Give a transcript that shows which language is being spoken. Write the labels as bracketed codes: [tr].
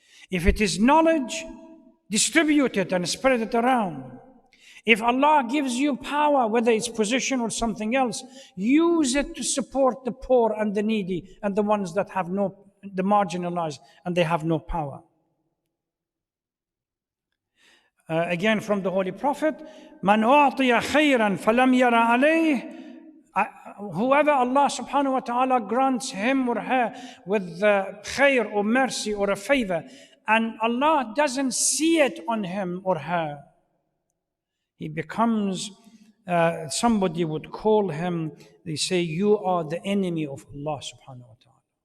[en] If it is knowledge, distribute it and spread it around. If Allah gives you power, whether it's position or something else, use it to support the poor and the needy and the ones that have the marginalized and they have no power. Again from the Holy Prophet, [ar] مَنْ أُعْطِيَ خَيْرًا فَلَمْ يَرَ عَلَيْهِ. [en] Whoever Allah subhanahu wa ta'ala grants him or her with khair or mercy or a favor, and Allah doesn't see it on him or her, he becomes, somebody would call him, they say, you are the enemy of Allah subhanahu wa ta'ala.